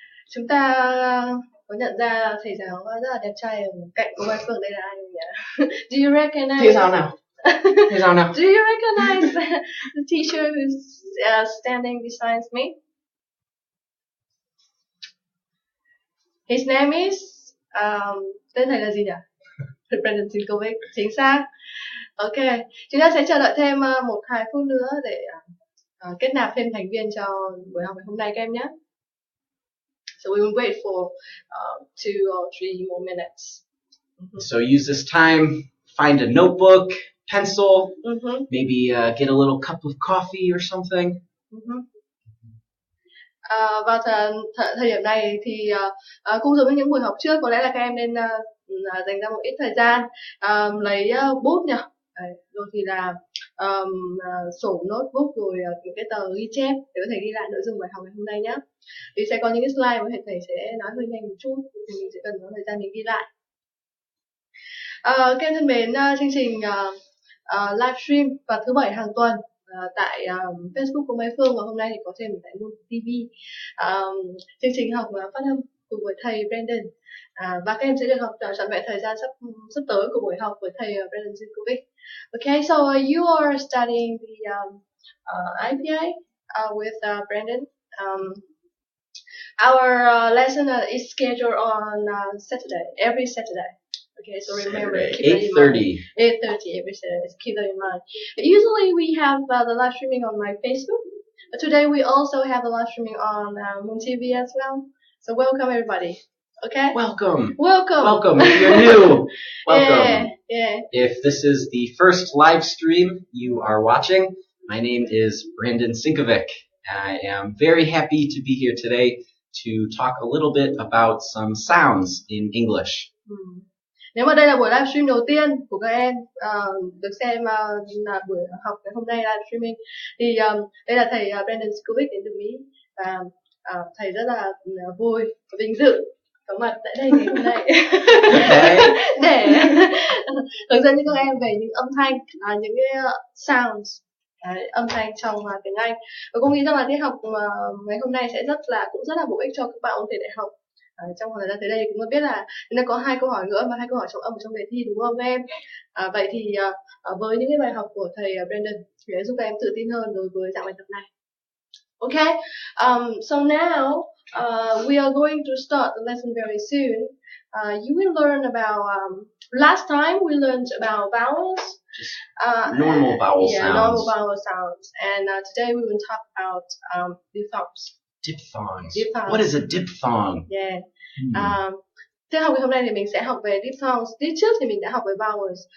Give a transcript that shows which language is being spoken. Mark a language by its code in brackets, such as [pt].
[vi] Chúng ta có nhận ra thầy giáo rất là đẹp trai ở cạnh cô Mai Phương, đây là ai nhỉ? [en] Do you recognize? [vi] Thế sao nào? [en] Do you recognize the teacher who's standing beside me? His name is [vi] tên thầy là gì nhỉ? Brandon Sinkovic, chính xác. Ok, chúng ta sẽ chờ đợi thêm 1-2 phút nữa để kết nạp thêm thành viên cho buổi học ngày hôm nay các em nhé. [en] So we will wait for 2 or 3 more minutes. So use this time, find a notebook, pencil, maybe get a little cup of coffee or something. [vi] Vào thời điểm này thì cũng giống như những buổi học trước, có lẽ là các em nên dành ra một ít thời gian lấy bút nhỉ, rồi thì là sổ notebook, rồi những cái tờ ghi chép để có thể ghi lại nội dung bài học ngày hôm nay nhé. Thì sẽ có những cái slide mà thầy sẽ nói hơi nhanh một chút, thì mình sẽ cần có thời gian để ghi lại. Các em thân mến, chương trình livestream vào thứ Bảy hàng tuần tại Facebook của Mai Phương, và hôm nay thì có thêm tại Moon TV, chương trình học phát âm cùng với thầy Brandon, và các em sẽ được học trọn vẹn thời gian sắp tới của buổi học với thầy Brandon Sinkovic. [en] Okay, so you are studying the IPA with Brandon. Our lesson is scheduled on Saturday, every Saturday. Okay, so remember, keep that in mind. 8:30 every Saturday. Keep that in mind. Usually we have the live streaming on my Facebook, but today we also have the live streaming on Moon TV as well. So welcome everybody. Okay. Welcome. If you're new, welcome. Yeah. If this is the first live stream you are watching, my name is Brandon Sinkovic. I am very happy to be here today to talk a little bit about some sounds in English. [vi] Nếu mà đây là buổi livestream đầu tiên của các em được xem là buổi học ngày hôm nay live streaming, thì đây là thầy Brandon Sinkovic đến từ Mỹ, và thầy rất là vui và vinh dự có mặt tại đây ngày hôm nay để hướng dẫn cho các em về những âm thanh, những cái sounds, âm thanh trong tiếng Anh. Và cô nghĩ rằng là tiết học ngày hôm nay sẽ cũng rất là bổ ích cho các bạn ôn thi đại học trong thời gian tới đây. Chúng ta biết là nó có 2 câu hỏi nữa và 2 câu hỏi trọng âm trong đề thi, đúng không các em? Vậy thì với những cái bài học của thầy Brandon thì giúp các em tự tin hơn đối với dạng bài tập này. [en] Okay, so now we are going to start the lesson very soon. You will learn about last time we learned about vowels, normal vowel sounds. Normal vowel sounds, and today we will talk about diphthongs. Diphthongs. What is a diphthong? Yeah. [vi] Tiết học ngày hôm nay thì mình sẽ học về diphthongs. Tiết trước thì mình đã học về vowels.